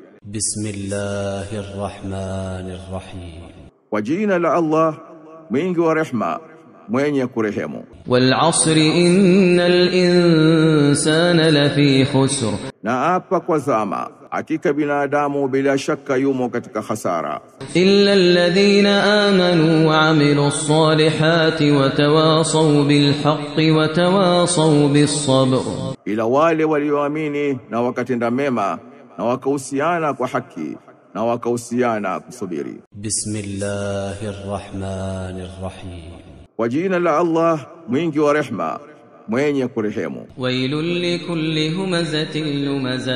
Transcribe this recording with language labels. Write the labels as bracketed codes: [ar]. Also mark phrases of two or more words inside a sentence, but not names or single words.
[ar] بسم الله الرحمن الرحيم. [sw] Kwa jina la Allah mwingi wa rehma mwenye kurehemu. [ar] والعصر إن الإنسان لفي خسر, [sw] na apa kwa zama hakika binadamu bila shaka yumo katika hasara. [ar] إلا الذين آمنوا وعملوا الصالحات وتواصوا بالحق وتواصوا بالصبر, [sw] ila wale walioamini na wakatenda mema na wakahusiana kwa haki na wakahusiana kusubiri. [ar] بسم الله الرحمن الرحيم. [sw] Kwa jina la Allah mwingi wa rehma mwenye kurehemu. [ar] ويل لكل همزة لمزة,